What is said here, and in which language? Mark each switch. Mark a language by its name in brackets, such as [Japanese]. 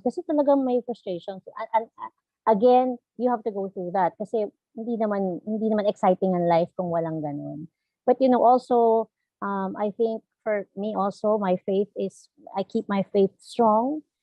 [Filipino] Kasi talagang may [English] frustration. Again, you have to go through that. [Filipino] Kasi hindi naman exciting ang life kung walang ganun. [English] But also, I think for me also, my faith is, I keep my faith strong.